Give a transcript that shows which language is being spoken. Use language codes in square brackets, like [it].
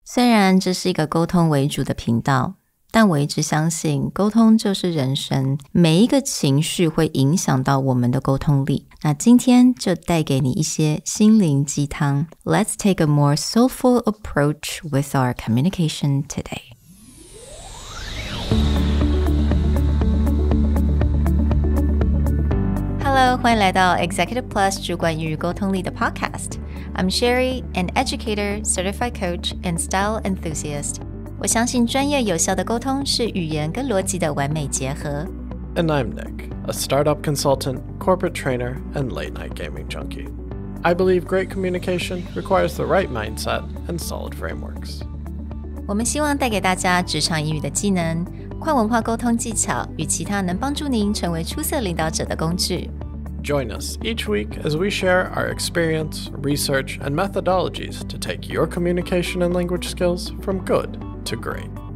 [zh] 虽然这是一个沟通为主的频道，但我一直相信沟通就是人生，每一个情绪会影响到我们的沟通力。那今天就带给你一些心灵鸡汤。 [en] Let's take a more soulful approach with our communication today. Hello, [zh] 欢迎来到 [en] Executive Plus [zh] 主管与沟通力的 [en] Podcast。I'm Sherry, an educator, certified coach, and style enthusiast. [zh] 我相信专业有效的沟通是语言跟逻辑的完美结合。 [en] And I'm Nick, a startup consultant, corporate trainer, and late-night gaming junkie. I believe great communication requires the right mindset and solid frameworks. [zh] 我们希望带给大家职场英语的技能、跨文化沟通技巧与其他能帮助您成为出色领导者的工具。 [en] Join us each week as we share our experience, research, and methodologies to take your communication and language skills from good to great.